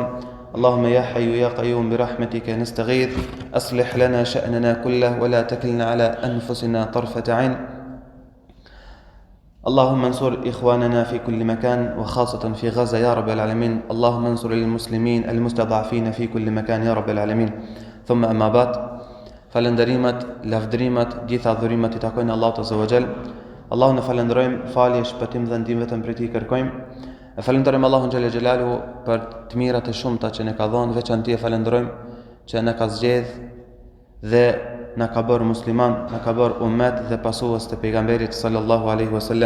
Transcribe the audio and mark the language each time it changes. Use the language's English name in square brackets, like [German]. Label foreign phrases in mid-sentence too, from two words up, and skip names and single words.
[Arabic] اللهم يا حي يا قيوم برحمتك نستغيث أصلح لنا شأننا كله ولا تكلنا على أنفسنا طرفة عين. اللهم انصر إخواننا في كل مكان وخاصة في غزة يا رب العالمين. اللهم انصر المسلمين المستضعفين في كل مكان يا رب العالمين. ثم أما بعد، [Albanian] falenderimet, lavdrimet, gjitha dhurimet I takojnë Allahut [Arabic] عز وجل. [Albanian] Allahun e falenderojmë, falje, shpëtim dhe ndihmë vetëm prej Tij kërkojmë. E falenderojmë Allahun [Arabic] جل جلاله [Albanian] për të mirat e shumta që ne ka dhënë, veçanti e falenderojmë që na ka zgjedh dhe na ka bërë musliman, na ka bërë ummet dhe pasues të pejgamberit [Arabic] صلى الله عليه وسلم.